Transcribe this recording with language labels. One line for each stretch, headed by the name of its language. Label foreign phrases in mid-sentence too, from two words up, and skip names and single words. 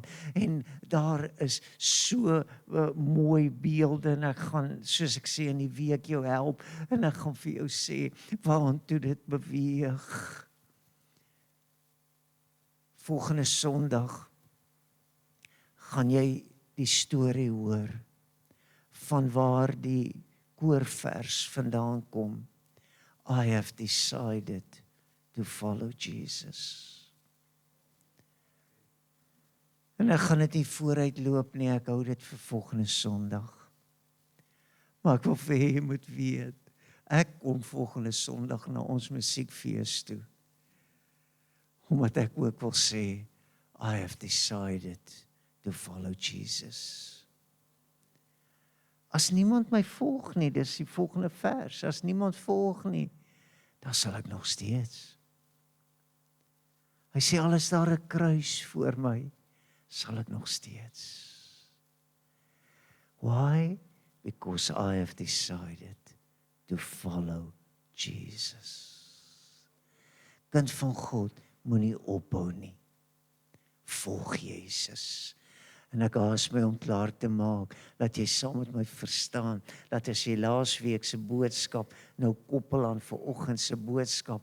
Afrikaans: En daar is so mooi beelde en ek gaan, soos ek sê, in die week jou help en ek gaan vir jou sê, waartoe dit beweeg. Volgende Sondag gaan jy die storie hoor van waar die koorvers vandaan kom.
English: I have decided to follow Jesus.
Afrikaans: En ek gaan dit nie vooruit loop nie, ek hou dit vir volgende Sondag. Maar ek wil vir jy moet weet, ek kom volgende Sondag na ons musiekfees toe. Omdat ek ook wil sê,
English: I have decided to follow Jesus.
Afrikaans: As niemand my volg nie, dis die volgende vers, as niemand volg nie, dan sal ek nog steeds. Hy sê, al is daar 'n kruis voor my, sal ek nog steeds.
English: Why? Because I have decided to follow Jesus.
Afrikaans: Kind van God, moenie ophou nie. Volg Jesus. En ek haas my om klaar te maak, dat jy saam met my verstaan, dat as jy laasweek se boodskap nou koppel aan vanoggend se boodskap,